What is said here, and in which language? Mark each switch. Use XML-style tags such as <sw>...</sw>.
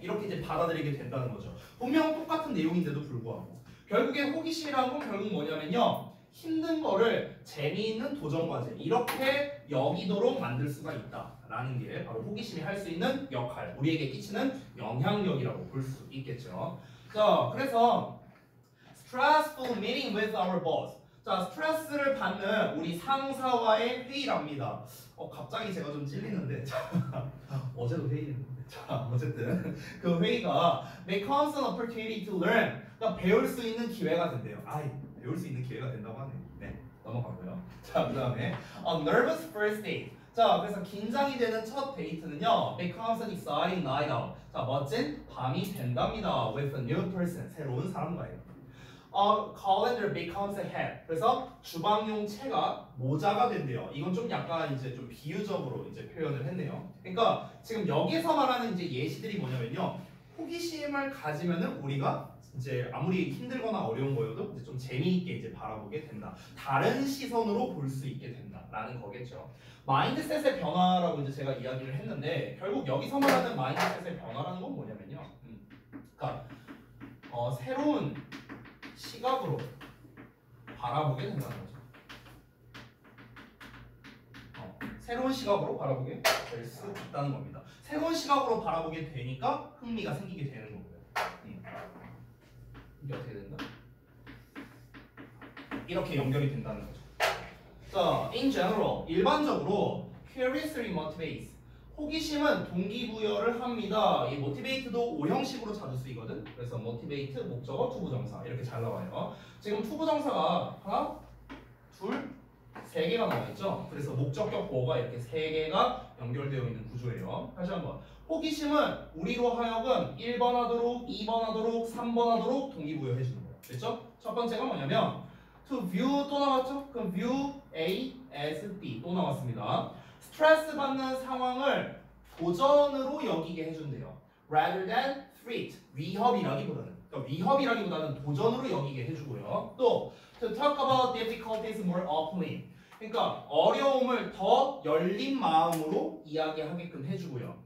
<ko>이렇게 이제 받아들이게 된다는 거죠. 분명 똑같은 내용인데도 불구하고 결국에 호기심이라는 건 결국 뭐냐면요. 힘든 거를 재미있는 도전 과제 이렇게 여기도록 만들 수가 있다라는 게 바로 호기심이 할 수 있는 역할, 우리에게 끼치는 영향력이라고 볼 수 있겠죠.</ko> <en>자, 그래서 stressful meeting with our boss.</en> <ko>자, 스트레스를 받는 우리 상사와의 회의랍니다. 갑자기 제가 좀 찔리는데 어제도 회의했는데 자, 어쨌든 그 회의가</ko> <en>becomes an opportunity to learn.</en> <ko>그러니까 배울 수 있는 기회가 된대요. 배울 수 있는 기회가 된다고 하네. 네, 넘어가고요.</ko> <en>자, 그 다음에 a nervous first date.</en> <ko>자, 그래서 긴장이 되는 첫 데이트는요.</ko> <en>becomes an exciting night out.</en> <ko>자, 멋진 밤이 된답니다.</ko> <en>with a new person.</en> <ko>새로운 사람과예요.</ko> <en>calendar becomes a hat.</en> <ko>그래서 주방용 채가 모자가 된대요. 이건 좀 약간 이제 좀 비유적으로 이제 표현을 했네요. 그러니까 지금 여기서 말하는 이제 예시들이 뭐냐면요. 호기심을 가지면은 우리가 이제 아무리 힘들거나 어려운 거여도 이제 좀 재미있게 이제 바라보게 된다. 다른 시선으로 볼 수 있게 된다라는 거겠죠. 마인드셋의 변화라고 이제 제가 이야기를 했는데 결국 여기서 말하는 마인드셋의 변화라는 건 뭐냐면요. 그러니까 새로운 시각으로 바라보게 된다는 거죠. 새로운 시각으로 바라보게 될 수 있다는 겁니다. 새로운 시각으로 바라보게 되니까 흥미가 생기게 되는 거고요. 이게 어떻게 된다? 이렇게 연결이 된다는 거죠.</ko> <en>자, in general,</en> <ko>일반적으로</ko> <en>curiously motivates.</en> <ko>호기심은 동기부여를 합니다. 이 motivate도 O형식으로 자주 쓰이거든. 그래서 motivate, 목적어, 투부정사 이렇게 잘 나와요. 지금 투부정사가 하나, 둘, 세 개가 나와 있죠. 그래서 목적격 보어가 이렇게 세 개가 연결되어 있는 구조예요. 다시 한번. 호기심은 우리로 하여금 1번 하도록, 2번 하도록, 3번 하도록 동기부여해 주는 거예요. 됐죠? 첫 번째가 뭐냐면 to view 또 나왔죠?</ko> <en>그럼 view A as B</en> <ko>또 나왔습니다. 스트레스 받는 상황을 도전으로 여기게 해준대요.</ko> <en>rather than threat,</en> <ko>위협이라기보다는 도전으로 여기게 해주고요. 또</ko> <en>to talk about difficulties more openly,</en> <ko>그러니까 어려움을 더 열린 마음으로 이야기하게끔 해주고요.</ko>